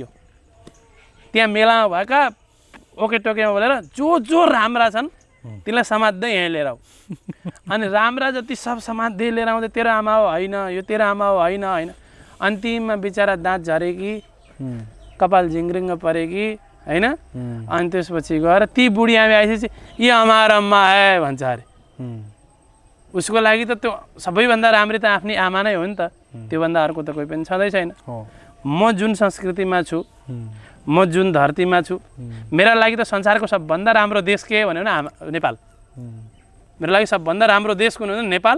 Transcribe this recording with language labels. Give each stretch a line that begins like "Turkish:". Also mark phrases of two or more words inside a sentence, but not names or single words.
Nepali: त्यहाँ मेलामा भएका ओके टोकेमा बोलेर जो राम्रा छन् तिनलाई समात्दै यहाँ लिएर आऊ। अनि राम्रा जति सब समात्दै लिएर आउँदै तेरो आमा हो होइन, यो तेरो आमा हो होइन होइन। अन्तिममा बिचरा दाँत झरेकी, कपाल झिङ्रिङ्ग परेकी होइन। अनि त्यसपछि गएर ती बुढी आमा आइसकेपछि यो
Hindi: हमारा अम्मा है
Nepali: भन्छ अरे। उसको लागि त त्यो सबैभन्दा राम्री त आफ्नै आमा नै हो नि त, त्योभन्दा अर्को त कोही पनि छँदै छैन। म जुन संस्कृतिमा छु, म जुन धरतीमा छु, मेरा लागि त संसारको सबभन्दा राम्रो देश के भन्यो भने नेपाल। मेरो लागि सबभन्दा राम्रो देश कुन हो भने नेपाल।